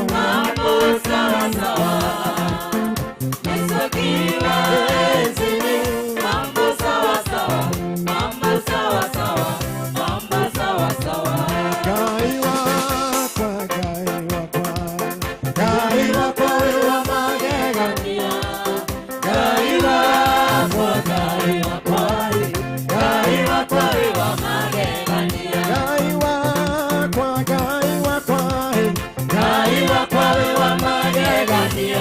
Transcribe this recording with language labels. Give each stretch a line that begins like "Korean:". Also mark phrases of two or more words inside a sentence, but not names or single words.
Swahili: mambo sawa sawa. Yesu akiwa enzini, mambo sawa sawa, mambo sawa sawa, mambo sawa sawa.
Kikuyu: Gaiwa kwa, gaiwa kwa, gaiwa kwa wa magegania, Gaiwa kwa, gaiwa kwa, gaiwa kwa wa magegania. gaiwa kwa, gaiwa kwa, Gaiwa kwa wa magegania.